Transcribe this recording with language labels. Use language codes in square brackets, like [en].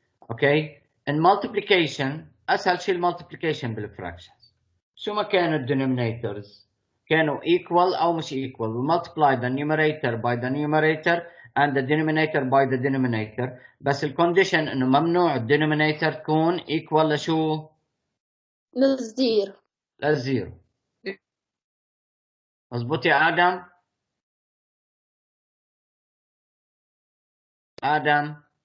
[ar] اوكي، [en] in multiplication [ar] اسهل شيء المالتيبليكيشن بالفراكشنز. شو ما كانوا الدينومينيتورز كانوا [en] equal [ar] او مش [en] equal we multiply the numerator by the numerator and the denominator by the denominator. [ar] بس الكونديشن انه ممنوع الدينومينيتور تكون equal لشو؟ للزيرو. للزيرو. مظبوط يا ادم؟ ادم